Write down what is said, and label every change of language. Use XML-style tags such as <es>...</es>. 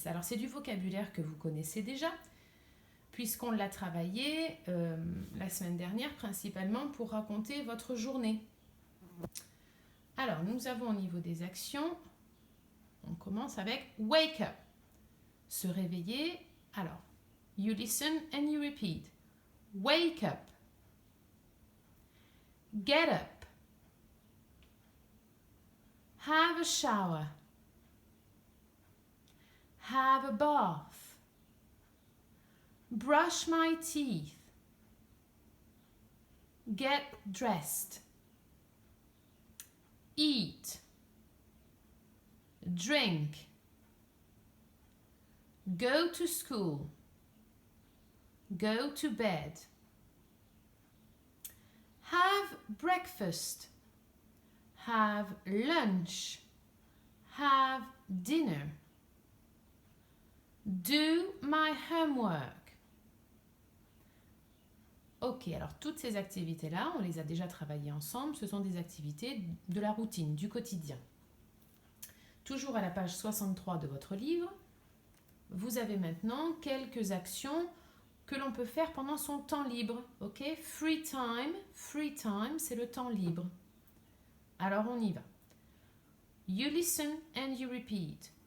<fr>Alors, c'est du vocabulaire que vous connaissez déjà, puisqu'on l'a travaillé la semaine dernière, principalement pour raconter votre journée. Alors, nous avons au niveau des actions, on commence avec wake up, se réveiller.</fr> <en>Alors, you listen and you repeat. Wake up. Get up. Have a shower. Have a bath. Brush my teeth. Get dressed. Eat, drink, go to school, go to bed, have breakfast, have lunch, have dinner, do my homework.</en> <fr>Ok, alors toutes ces activités-là, on les a déjà travaillées ensemble. Ce sont des activités de la routine, du quotidien. Toujours à la page 63 de votre livre, vous avez maintenant quelques actions que l'on peut faire pendant son temps libre. Ok, free time, c'est le temps libre. Alors on y va.</fr> <en>You listen and you repeat.</en>